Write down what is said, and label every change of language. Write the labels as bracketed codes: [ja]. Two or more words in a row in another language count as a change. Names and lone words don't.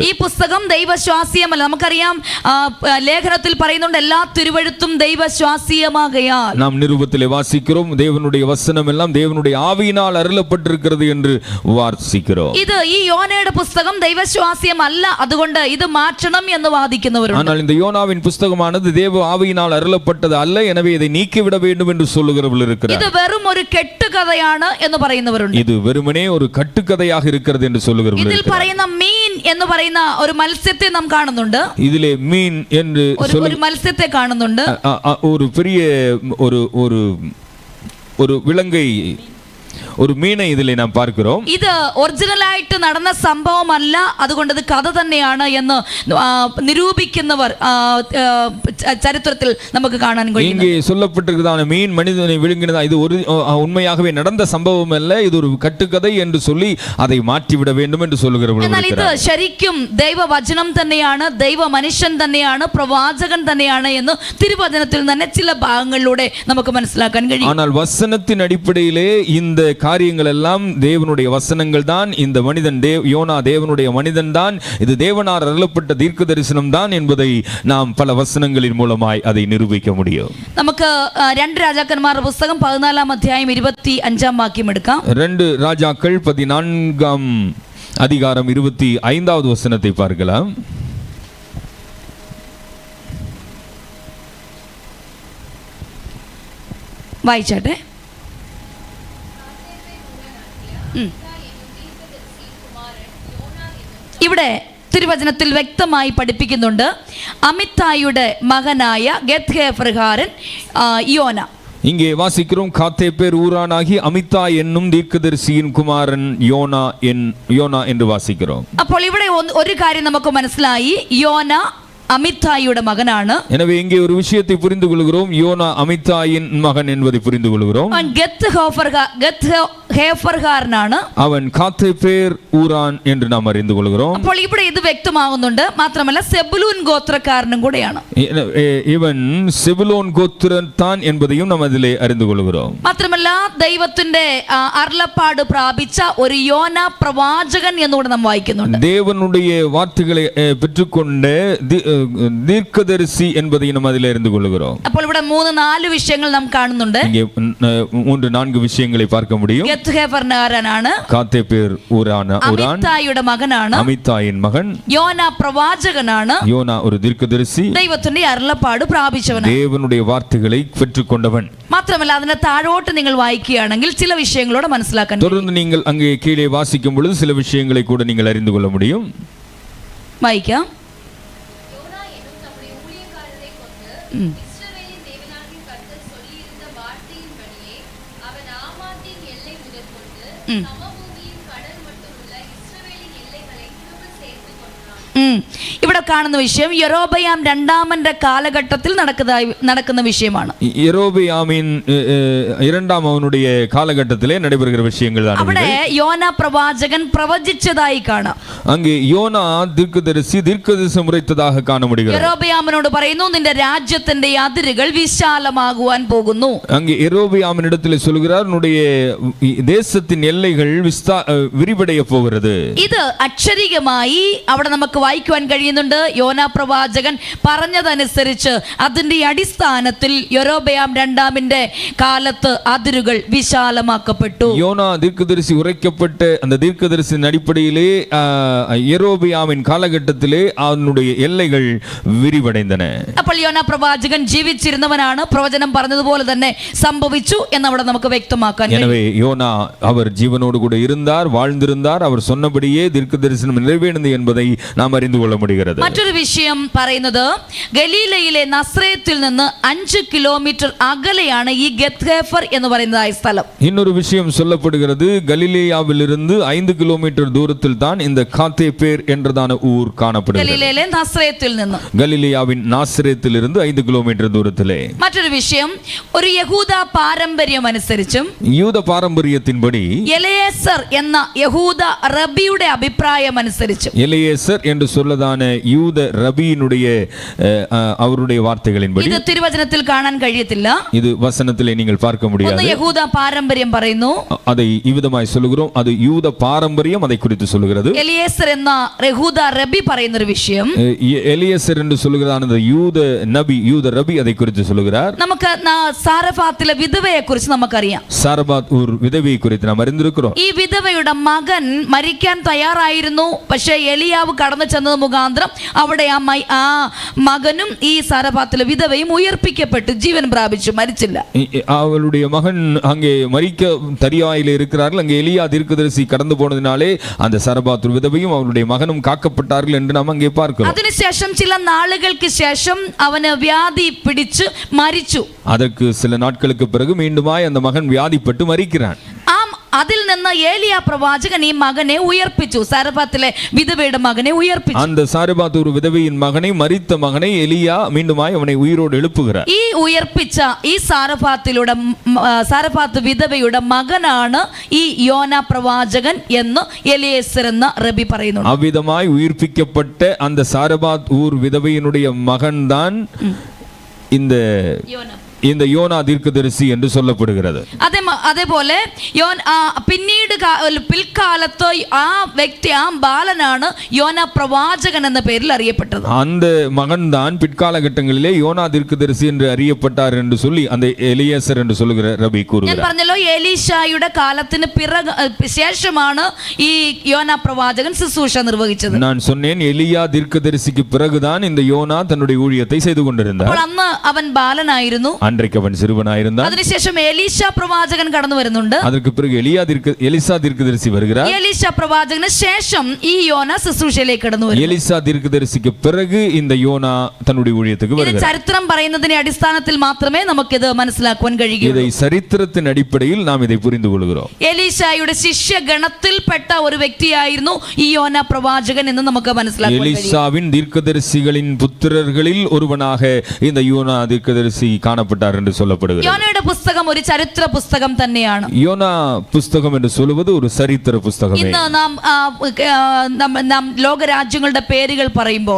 [ml] ഈ പുസ്തകം ദൈവശ്വാസീയമല്ല. നമുക്കറിയാം, ലേഖനത്തിൽ പറയുന്നുണ്ട് എല്ലാ തിരുവഴുത്തും ദൈവശ്വാസീയമാകയാൽ. [ta] நாம் நிருபத்திலே வாசிக்கிறோம், தேவனுடைய வசனம் எல்லாம் தேவனுடைய ஆவியினால் அருளப்பட்டிருக்கிறது என்று வாசிக்கிறோம். [ml] ഇത് ഈ യോനയുടെ പുസ്തകം ദൈവശ്വാസീയമല്ല, അതുകൊണ്ട് ഇത് മാറ്റണം എന്ന് വാദിക്കുന്നവരുണ്ട്. [ta] ஆனால் இந்த யோனாவின் புஸ்தகமானது தேவ ஆவியினால் அருளப்பட்டது அல்ல, எனவே இதை நீக்கிவிட வேண்டும் என்று சொல்லுகிறவர்கள் இருக்கிறார். [ml] ഇത് വെറും ഒരു കെട്ടുകഥയാണ് എന്ന് പറയുന്നവരുണ്ട്. [ta] இது வெறுமனே ஒரு கட்டுக்கதையாக இருக்கிறது என்று சொல்லுகிறவர்கள் [ml] ഇതിൽ [ta] இருக்கிறார். [ml] പറയുന്ന മീൻ എന്ന് പറയുന്ന ഒരു മത്സ്യത്തെ നാം കാണുന്നുണ്ട്. [ta] இதிலே மீன் என்று [ml] ഒരു മത്സ്യത്തെ കാണുന്നുണ്ട്. [ta] ஒரு பெரிய ஒரு விலங்கை, [ml] ഒരു മീനെ ഇതിലെ നാം பார்க்கிறோம். ഇത് ഒറിജിനലായിട്ട് നടന്ന സംഭവമല്ല, അതുകൊണ്ട് ഇത് കഥ തന്നെയാണ് എന്ന് നിരൂപിക്കുന്നവർ ചരിത്രത്തിൽ നമുക്ക് കാണാൻ കഴിയും. [ta] இங்கே சொல்லப்பட்டிருக்கிறதான மீன் மனிதனை விழுங்கினதா, இது ஒரு உண்மையாகவே நடந்த சம்பவம் அல்ல, இது ஒரு கட்டுக்கதை என்று சொல்லி அதை மாற்றிவிட வேண்டும் என்று சொல்லுகிறவர்கள். [ml] എന്നാൽ ഇത് ശരിക്കും ദൈവവചനം തന്നെയാണ്, ദൈവ മനുഷ്യൻ തന്നെയാണ്, പ്രവാചകൻ തന്നെയാണ് എന്ന് തിരുവചനത്തിൽ തന്നെ ചില ഭാഗങ്ങളിലൂടെ നമുക്ക് മനസ്സിലാക്കാൻ കഴിയും. [ta] ஆனால் வசனத்தின் அடிப்படையிலே இந்த காரியங்கள் எல்லாம் தேவனுடைய வசனங்கள் தான். இந்த மனிதன் யோனா தேவனுடைய மனிதன் தான், இது தேவனால் அருளப்பட்ட தீர்க்க தரிசனம் தான் என்பதை நாம் பல வசனங்களின் மூலமாய் அதை நிரூபிக்க முடியும். [ml] നമുക്ക് 2 രാജാക്കന്മാരുടെ പുസ്തകം 14-ാം അധ്യായം 25-ാം വാക്യം എടുക്കാം. [ta] 2 ராஜாக்கள் 14-ஆம் அதிகாரம் 25வது வசனத்தை பார்க்கலாம். [ml] വായിച്ചാട്ടെ. ഇവിടെ തിരുവചനത്തിൽ വ്യക്തമായി പഠിപ്പിക്കുന്നുണ്ട് അമിത്തായിയുടെ മകനായ ഗത്ഹേഫർകാരൻ യോന. [ta] இங்கே வாசிக்கிறோம், காத்தேப்பேர் ஊரானாகி அமித்தா என்னும் தீர்க்கதரிசியின் குமாரன் யோனா என்று வாசிக்கிறோம். [ml] അപ്പോൾ ഇവിടെ ഒരു കാര്യം നമുക്ക് മനസ്സിലായി, യോന அமித்தாயியோட மகனாണ്. [ta] எனவே இங்கே ஒரு விஷயத்தை புரிந்து கொள்கிறோம், யோனா அமித்தாயின் மகன் என்பதை புரிந்து கொள்கிறோம். [ml] ഗത്ഹേഫർകാരനാണ്, [ta] அவன் காத்தேப்பேர் ஊரான் என்று நாம் அறிந்து கொள்கிறோம். [ml] അപ്പോൾ ഇവിടെ ഇത് വ്യക്തമാകുന്നുണ്ട്. മാത്രമല്ല സെബുലൂൻ ഗോത്രക്കാരനും കൂടെയാണ്. [ta] இவன் செபுலோன் கோத்திரத்தான் என்பதையும் நாம் அதிலே அறிந்து கொள்கிறோம். [ml] മാത്രമല്ല ദൈവത്തിന്റെ അരുളപ്പാട് പ്രാപിച്ച ഒരു യോന പ്രവാചകൻ എന്നുകൂടെ നാം വായിക്കുന്നുണ്ട്. [ta] தேவனுடைய வார்த்தைகளை பெற்றுக்கொண்ட தீர்க்கதரிசி என்பதை நாம் அதிலே அறிந்து கொள்கிறோம். [ml] അപ്പോൾ ഇവിടെ 3-4 விஷயங்கள் നാം കാണുന്നുണ്ട്. [ta] இங்கே 3-4 விஷயங்களை பார்க்க முடியும். [ml] ഗത്ഹേഫർകാരനാണ്, [ta] காத்தேப்பேர் ஊரான், [ml] അമിത്തായിയുടെ മകനാണ്, [ta] அமித்தாயின் மகன் [ml] യോന പ്രവാചകനാണ്, [ta] யோனா ஒரு தீர்க்கதரிசி, [ml] ദൈവത്തിന്റെ അരുളപ്പാട് പ്രാപിച്ചവനാണ്, [ta] தேவனுடைய வார்த்தைகளை பெற்றுக்கொண்டவன். [ml] മാത്രമല്ല അതിനെ താഴോട്ട് നിങ്ങൾ വായിക്കുകയാണെങ്കിൽ ചില விஷயங்களோட മനസ്സിലാക്കാൻ [ta] தொடர்ந்து நீங்கள் அங்கே கீழே வாசிக்கும் பொழுது சில விஷயங்களை கூட நீங்கள் அறிந்து கொள்ள முடியும். [ml] വായിക്കാം. ഇവിടെ കാണുന്ന വിഷയം യൊരോബയാം രണ്ടാമന്റെ കാലഘട്ടത്തിൽ നടക്കുന്ന വിഷയമാണ്. [ta] യൊരോബയാമിன் இரண்டாம் அவனுடைய காலகட்டத்திலே நடைபெறுகிற விஷயங்கள் தான். [ml] അവിടെ യോന പ്രവാചകൻ പ്രവചിച്ചതായി കാണാം. [ta] அங்கே யோனா தீர்க்கதரிசனம் உரைத்ததாக காண முடிகிறது. [ml] യൊരോബയാമിനോട് പറയുന്നു, നിന്റെ രാജ്യത്തിന്റെ അതിരുകൾ വിശാലമാകുവാൻ പോകുന്നു. [ta] அங்கே യൊരോബയാമിனிடத்தில் சொல்கிறார், உன்னுடைய தேசத்தின் எல்லைகள் விரிவடைய போகிறது. [ml] ഇത് അക്ഷരികമായി അവിടെ നമുക്ക് വായിക്കുവാൻ കഴിയുന്നുണ്ട്. യോന പ്രവാചകൻ പറഞ്ഞതനുസരിച്ച് അതിന്റെ അടിസ്ഥാനത്തിൽ യൊരോബയാം രണ്ടാമിന്റെ കാലത്ത് അതിരുകൾ വിശാലമാക്കപ്പെട്ടു. [ta] யோனா தீர்க்கதரிசி உரைக்கப்பட்ட அந்த தீர்க்கதரிசியின் அடிப்படையிலே யெரொபெயாமின் காலகட்டத்திலே அவனுடைய எல்லைகள் விரிவடைந்தன. [ml] അപ്പോൾ യോന പ്രവാചകൻ ജീവിച്ചിരുന്നവനാണ്, പ്രവചനം പറഞ്ഞതുപോലെ തന്നെ സംഭവിച്ചു എന്നവിടെ നമുക്ക് വ്യക്തമാക്കാൻ കഴിയും. [ta] எனவே யோனா அவர் ஜீவனோடு கூட இருந்தார், வாழ்ந்திருந்தார், அவர் சொன்னபடியே தீர்க்கதரிசனம் நிறைவேறினது என்பதை நாம் அறிந்து கொள்ள முடிகிறது. [ml] മറ്റൊരു വിഷയം പറയുന്നത്, ഗലീലയിലെ നസ്രേത്തിൽ നിന്ന് 5 കിലോമീറ്റർ അകലെയാണ് ഈ ഗത്ഹേഫർ എന്ന് പറയുന്നതായ സ്ഥലം. [ta] இன்னொரு விஷயம் சொல்லப்படுகிறது, கலிலேயாவிலிருந்து 5 கிலோமீட்டர் தூரத்தில் தான் இந்த காத்தேப்பேர் என்றதான ஊர் காணப்படுகிறது. [ml] ഗലീലയിലെ നസ്രേത്തിൽ നിന്ന്, [ta] கலிலேயாவின் நாசரேத்திலிருந்து 5 கிலோமீட்டர் தூரத்திலே. [ml] മറ്റൊരു വിഷയം, ഒരു യഹൂദ പാരമ്പര്യം അനുസരിച്ചും [ta] யூத பாரம்பரியத்தின்படி [ml] എലയേസർ എന്ന യഹൂദ റബിയുടെ അഭിപ്രായം അനുസരിച്ചും, [ta] எலியேசர் என்று சொல்லதான யூத ரபியினுடைய அவருடைய வார்த்தைகளின்படி, [ml] ഇത് തിരുവചനത്തിൽ കാണാൻ കഴിയത്തില്ല, [ta] இது வசனத்திலே நீங்கள் பார்க்க முடியாது. [ml] യഹൂദ പാരമ്പര്യം പറയുന്നു, [ta] அதை இவ்விதமாய் சொல்லுகிறோம், அது யூத பாரம்பரியம் அதை குறித்து சொல்லுகிறது. [ml] എലിയേസർ എന്ന യഹൂദ റബി പറയുന്ന ഒരു വിഷയം, [ta] எலியேசர் என்று சொல்லுகிறதான யூத நபி, யூத ரபி அதை குறித்து சொல்லுகிறார். [ml] നമുക്ക് സാരഫാത്തിലെ വിധവയെ കുറിച്ച് നമുക്കറിയാം. സാരഫാത്ത് ഒരു വിധവയെ குறித்து നാം അറിഞ്ഞിരിக்கிறோம். ഈ വിധവയുടെ മകൻ മരിക്കാൻ തയ്യാറായിരുന്നു. പക്ഷേ എലിയാവ് കടന്നു ചെന്നത് മുഖാന്തരം അവിടെ ആ മകനും ഈ സാരഫാത്തിലെ വിധവയും ഉയർപ്പിക്കപ്പെട്ടു, ജീവൻ പ്രാപിച്ചു, മരിച്ചില്ല. [ta] அவளுடைய மகன் அங்கே மரிக்க தரியாயிலே இருக்கிறார்கள். அங்கே எலியா தீர்க்கதரிசி கடந்து போனதினாலே அந்த சாரபாத் விதவையும் அவளுடைய மகனும் காக்கப்பட்டார்கள் என்று நாம் அங்கே பார்க்கிறோம். [ml] അതിനുശേഷം ചില നാളുകൾക്ക് ശേഷം അവന് വ്യാധി പിടിച്ച് മരിച്ചു. [ta] அதற்கு சில நாட்களுக்கு பிறகு மீண்டுமாய் அந்த மகன் வியாதிப்பட்டு மரிக்கிறான். [ml] അതിൽ നിന്ന് ഏലിയ പ്രവാചകൻ ഈ മകനെ ഉയർപ്പിച്ചു, സാരഫാത്തിലെ വിധവയുടെ മകനെ ഉയർപ്പിച്ചു. [ta] அந்த சாரபாத் ஒரு விதவையின் மகனை, மரித்த மகனை எலியா மீண்டுமாய் அவனை உயிரோடு எழுப்புகிறார். [ml] ഈ ഉയർപ്പിച്ച ഈ സാരഫാത്ത് വിധവയുടെ മകനാണ് ഈ യോന പ്രവാചകൻ എന്ന് എലിയേസർ എന്ന റബി പറയുന്നു. [ta] அவ்விதமாய் உயிர்ப்பிக்கப்பட்ட அந்த சாரபாத் ஊர் விதவையினுடைய மகன்தான் இந்த யோனா தீர்க்கதரிசி என்று சொல்லப்படுகிறது. [ml] അതേപോലെ പിന്നീട് പിൽക്കാലത്ത് ആ വ്യക്തി, ആ ബാലനാണ് യോന പ്രവാചകൻ എന്ന പേരിൽ അറിയപ്പെട്ടത്. [ta] அந்த மகன் தான் பிற்காலகட்டங்களிலே யோனா தீர்க்கதரிசி என்று அறியப்பட்டார் என்று சொல்லி அந்த எலியேசர் என்று சொல்லுகிற ரபி கூறுகிறார். [ml] ഞാൻ പറഞ്ഞല്ലോ, എലീശായുടെ കാലത്തിന് ശേഷമാണ് ഈ യോന പ്രവാചകൻ ശുശ്രൂഷ നിർവഹിച്ചത്. [ta] நான் சொன்னேன், எலியா தீர்க்கதரிசிக்கு பிறகுதான் இந்த யோனா தன்னுடைய ஊழியத்தை செய்து கொண்டிருந்தார். [ml] അപ്പോൾ അന്ന് അവൻ ബാലനായിരുന്നു. [ta] அன்றைக்கு அவன் சிறுவனாயிருந்தான். [ml] അതിനുശേഷം എലീശ പ്രവാചകൻ കടന്നു വരുന്നുണ്ട്. [ta] அதற்கு பிறகு எலிசா தீர்க்கதரிசி வருகிறார். [ml] എലീശ പ്രവാചകന് ശേഷം ഈ യോന ശുശ്രൂഷയിലേക്ക് കടന്നു വരുന്നു. [ta] எலிசா தீர்க்கதரிசிக்கு பிறகு இந்த யோனா தன்னுடைய ஊழியத்துக்கு வருகிறார். [ml] ചരിത്രം പറയുന്നതിന്റെ അടിസ്ഥാനത്തിൽ മാത്രമേ നമുക്കിത് മനസ്സിലാക്കുവാൻ കഴിയൂ. [ta] இதை சரித்திரத்தின் அடிப்படையில் நாம் இதை புரிந்து கொள்கிறோம். [ml] എലീശായുടെ ശിഷ്യഗണത്തിൽപ്പെട്ട ഒരു വ്യക്തിയായിരുന്നു ഈ യോന പ്രവാചകൻ എന്ന് നമുക്ക് മനസ്സിലാക്കാൻ കഴിയും. [ta] எலிசாவின் தீர்க்கதரிசிகளின் புத்திரர்களில் ஒருவனாக இந்த யோனா தீர்க்கதரிசி காணப்பட்டார் என்று சொல்லப்படுகிறது. [ml] யோனாയുടെ പുസ്തകം ഒരു ചരിത്ര പുസ്തകം തന്നെയാണ്. [ta] யோனா புஸ்தகம் என்று சொல்வது ஒரு சரித்திர புஸ்தகமே. [ml] ഇന്ന് നാം ലോക രാജ്യങ്ങളുടെ പേരുകൾ പറയുമ്പോൾ